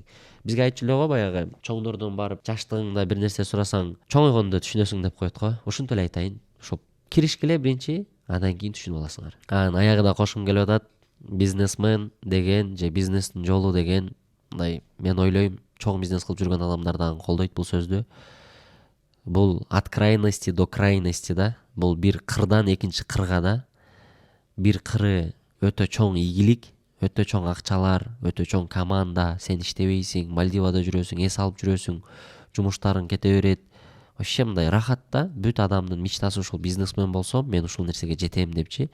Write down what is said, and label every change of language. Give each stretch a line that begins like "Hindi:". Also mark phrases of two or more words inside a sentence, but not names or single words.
Kyrgyz: Бизге айтчу эле го баягы чоңдордон барып жаштыгыңда бир нерсе сурасаң, чоңойгондо түшүнөсүң деп коет го. Ушинтип эле айтайын. Ошол киришкиле биринчи, андан кийин түшүнүп аласыңар. Анан аягында кошкум келип атат, бизнесмен деген же бизнестин жолу деген, мындай мен ойлойм, чоң бизнес кылып жүргөн адамдар дагы колдойт бул сөздү.
Russian: Бул от крайности до крайности да.
Kyrgyz: Бул бир кырдан экинчи кырга да. Бир кыры өтө чоң ийгилик, өтө чоң акчалар, өтө чоң команда, сен иштебейсиң, Мальдивада жүрөсүң, эс алып жүрөсүң, жумуштарың кете берет. Вообще мындай рахат да. Бүт адамдын мечтасы ушул бизнесмен болсом, мен ушул нерсеге жетем депчи.